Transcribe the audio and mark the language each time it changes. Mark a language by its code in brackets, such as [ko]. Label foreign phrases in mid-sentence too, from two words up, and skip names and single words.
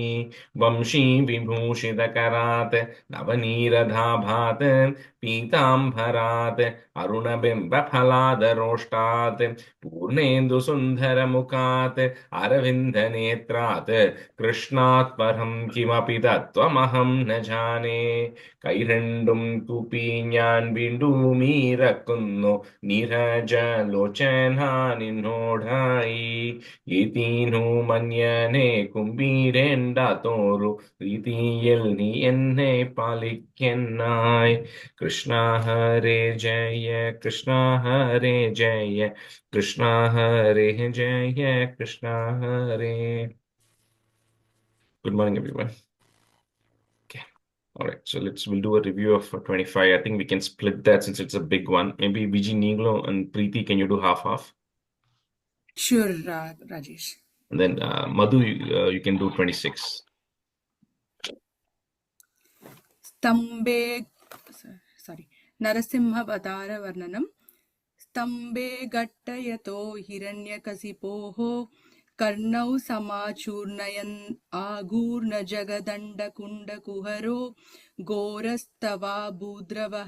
[sa] वंशी विभूषितकरात् नवनीरधाभात् पीताम्बरात् अरुणबिम्बफलादरोष्टात् पूर्णेन्दुसुन्दरमुखात् अरविन्दनेत्रात् कृष्णात् परं किमपि तत्त्वमहं न जाने. [ml] കൈരണ്ടും കൂപ്പി ഞാൻ വീണ്ടുമീറക്കുന്നു നീരജലോചന നിന്നോടായി. ഏതീനു മന്യനെ കുമ്പീരേണ്ടാത്തോരു രീതിയിൽ നീ എന്നെ പാലിക്കെന്നായി. കൃഷ്ണ ഹരേ ജയ കൃഷ്ണ ഹരേ ജയ കൃഷ്ണ ഹരേ ജയ കൃഷ്ണ ഹരേ. [en] Good morning, everyone. Okay. All right. So we'll do a review of 25. I think we can split that since it's a big one. Maybe Viji Niglo and Preeti, can you do half? Sure, Rajesh. And then Madhu, you can do 26. [sa] स्तम्भे नरसिंहावतारवर्णनं स्तम्भे घट्टयतो हिरण्यकशिपोः कर्णौ समाचूर्णयन् आगूर्णजगदण्डकुण्डकुहरो घोरस्तवा भूद्रवः